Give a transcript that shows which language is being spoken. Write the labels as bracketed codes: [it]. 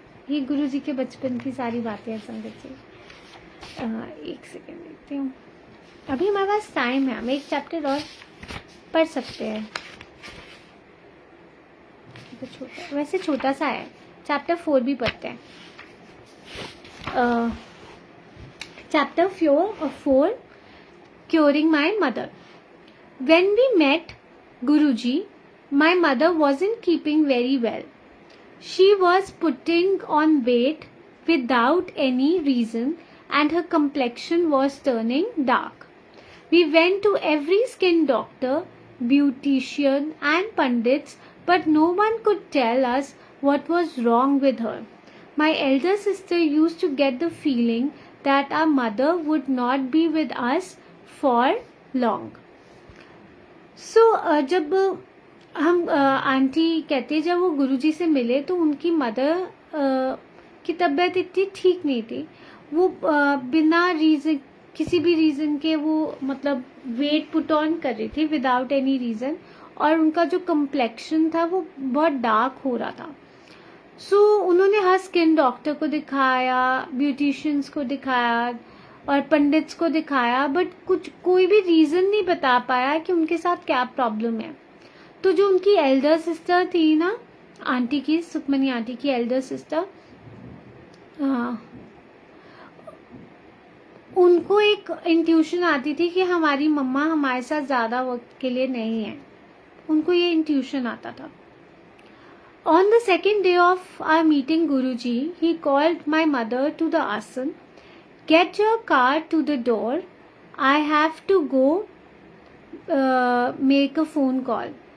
[hi] ये गुरुजी के बचपन की सारी बातें हैं संगत से। एक सेकेंड देखती हूँ, अभी हमारे पास टाइम है, हम एक चैप्टर और पढ़ सकते हैं। तो छोटा, वैसे छोटा सा है, चैप्टर 4 भी पढ़ते हैं। Chapter 4 [en] Curing my mother. When we met Guruji, my mother wasn't keeping very well. She was putting on weight without any reason and her complexion was turning dark. We went to every skin doctor, beautician and pandits, but no one could tell us what was wrong with her. My elder sister used to get the feeling that our mother would not be with us for long. [hi] सो जब हम aunty कहते जब वो गुरुजी से मिले तो उनकी mother की तबीयत इतनी ठीक नहीं थी। वो बिना रीज़न, किसी भी रीज़न के वो मतलब वेट पुट ऑन कर रही थी [en] without any reason, [hi] और उनका जो कम्प्लेक्शन था वो बहुत डार्क हो रहा था। सो उन्होंने हर स्किन डॉक्टर को दिखाया, ब्यूटिशियंस को दिखाया और पंडित्स को दिखाया, बट कोई भी रीज़न नहीं बता पाया कि उनके साथ क्या प्रॉब्लम है। तो जो उनकी एल्डर सिस्टर थी ना, आंटी की, सुखमनी आंटी की एल्डर सिस्टर, उनको एक इंट्यूशन आती थी कि हमारी मम्मा हमारे साथ ज़्यादा वक्त के लिए नहीं है। उनको ये इंट्यूशन आता था। [en] On the second day of our meeting Guruji, he called my mother to the asan. Get your car to the door. I have to go make a phone call.